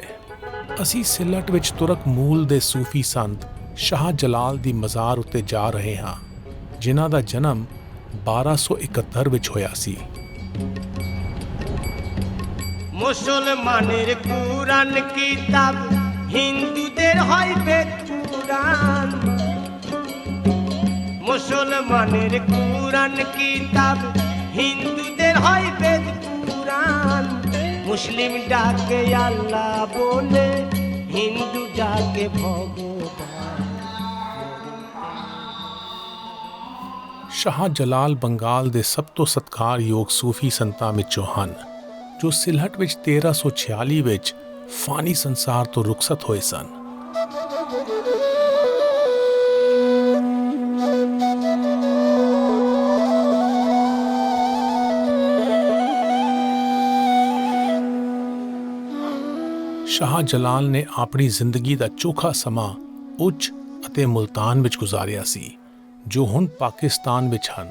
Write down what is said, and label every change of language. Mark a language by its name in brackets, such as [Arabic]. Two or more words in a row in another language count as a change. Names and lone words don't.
[Punjabi] ਅਸੀਂ ਸਿਲਹਟ ਵਿੱਚ ਤੁਰਕ ਮੂਲ ਦੇ ਸੂਫੀ ਸੰਤ ਸ਼ਾਹ ਜਲਾਲ ਦੀ ਮਜ਼ਾਰ ਉੱਤੇ ਜਾ ਰਹੇ ਹਾਂ, ਜਿਨ੍ਹਾਂ ਦਾ ਜਨਮ 1271 ਵਿੱਚ ਹੋਇਆ ਸੀ। [Bangla] মুসলমানের কুরআন কিতাব, হিন্দুদের হয় বেদ পুরাণ। মুসলমানের কুরআন কিতাব, হিন্দুদের হয় বেদ পুরাণ। মুসলিম ডাকে আল্লাহ বলে, হিন্দু ডাকে ভগবান। [Punjabi] ਸ਼ਾਹ ਜਲਾਲ ਬੰਗਾਲ ਦੇ ਸਭ ਤੋਂ ਸਤਿਕਾਰਯੋਗ ਸੂਫੀ ਸੰਤਾਂ ਵਿੱਚੋਂ ਹਨ, ਜੋ ਸਿਲਹਟ ਵਿੱਚ 1346 ਵਿੱਚ ਫਾਨੀ ਸੰਸਾਰ ਤੋਂ ਰੁਖਸਤ ਹੋਏ ਸਨ। ਸ਼ਾਹ ਜਲਾਲ ਨੇ ਆਪਣੀ ਜ਼ਿੰਦਗੀ ਦਾ ਚੋਖਾ ਸਮਾਂ ਉੱਚ ਅਤੇ ਮੁਲਤਾਨ ਵਿੱਚ ਗੁਜ਼ਾਰਿਆ ਸੀ, ਜੋ ਹੁਣ ਪਾਕਿਸਤਾਨ ਵਿੱਚ ਹਨ।